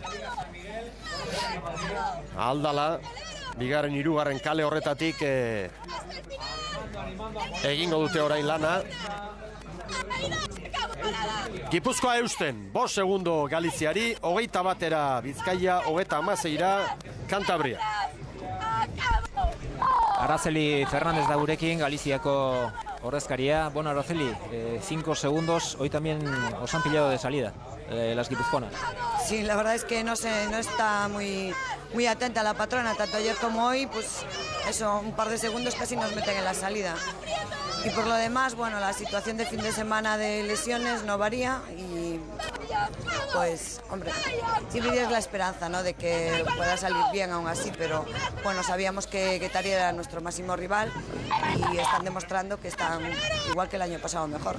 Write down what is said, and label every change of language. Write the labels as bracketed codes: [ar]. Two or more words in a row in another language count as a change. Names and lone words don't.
[eu] Aldala, bigarren hirugarren kale horretatik egingo dute orain lana. Gipuzkoa eusten, 5 segundo Galiziari, 21 batera Bizkaia, 36ra Kantabria. Araceli Fernández da gurekin, Galiziako ordezkaria. [es] Bueno, Araceli, 5 segundos, hoy también os han pillado de salida las guipuzcoanas. Sí, la verdad es que no está muy atenta la patrona, tanto ayer como hoy, pues eso, un par de segundos casi nos meten en la salida. Y por lo demás, bueno, la situación de fin de semana de lesiones no varía y pues, hombre, siempre es la esperanza, ¿no?, de que pueda salir bien aún así, pero bueno, sabíamos que Guetaria era nuestro máximo rival y están demostrando que están igual que el año pasado, mejor.